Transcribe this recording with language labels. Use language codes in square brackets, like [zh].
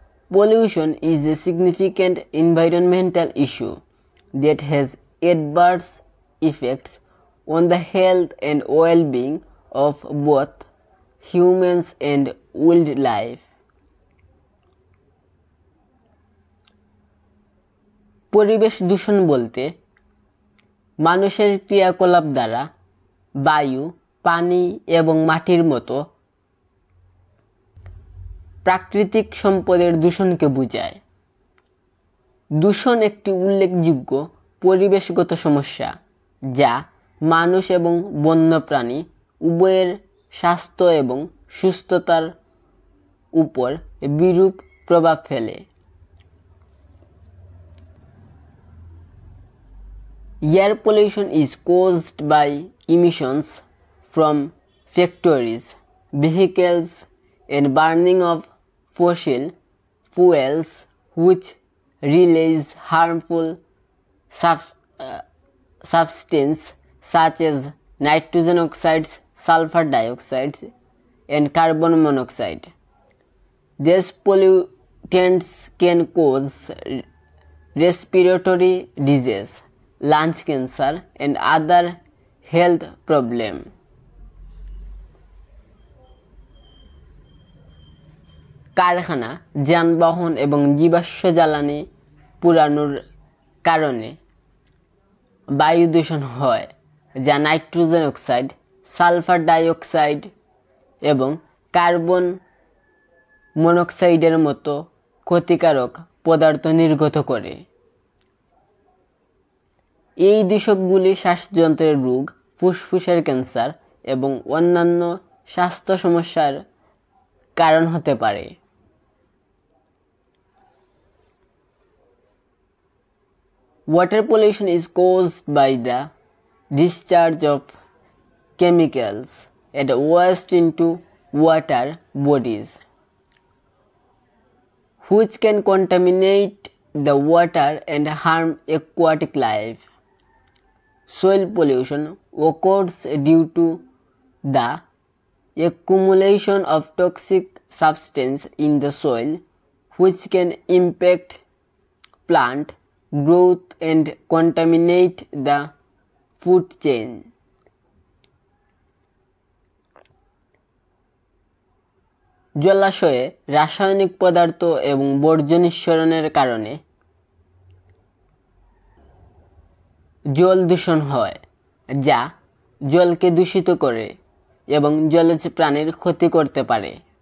[en] Pollution is a significant environmental issue that has adverse effects on the health and well-being of both humans and wildlife. [bn] পরিবেশ দূষণ বলতে মানুষের ক্রিয়াকলাপ দ্বারা বায়ু, পানি এবং মাটির মতো প্রাকৃতিক সম্পদের দূষণকে বোঝায়। দূষণ একটি উল্লেখযোগ্য পরিবেশগত সমস্যা যা মানুষ এবং বন্যপ্রাণী উভয়ের স্বাস্থ্য এবং সুস্থতার উপর বিরূপ প্রভাব ফেলে। [en] Air pollution is caused by emissions from factories, vehicles, and burning of fossil fuels which release harmful substances such as nitrogen oxides, sulfur dioxide, and carbon monoxide. These pollutants can cause respiratory disease, lungs cancer, and other health problems. [bn] কারখানা, যানবাহন এবং জীবাশ্ম জ্বালানি পোড়ানোর কারণে বায়ু দূষণ হয়, যা নাইট্রোজেন অক্সাইড, সালফার ডাইঅক্সাইড এবং কার্বন মনোক্সাইডের মতো ক্ষতিকারক পদার্থ নির্গত করে। এই দূষকগুলি শ্বাসযন্ত্রের রোগ, ফুসফুসের ক্যান্সার এবং অন্যান্য স্বাস্থ্য সমস্যার কারণ হতে পারে। [en] Water pollution is caused by the discharge of chemicals and waste into water bodies, which can contaminate the water and harm aquatic life. Soil pollution occurs due to the accumulation of toxic substances in the soil, which can impact plant growth and contaminate the food chain. [bn] জলাশয়ে রাসায়নিক পদার্থ এবং বর্জ্য নিঃসরণের কারণে জল দূষণ হয়, যা জলকে দূষিত করে এবং জলজ প্রাণীর ক্ষতি করতে পারে।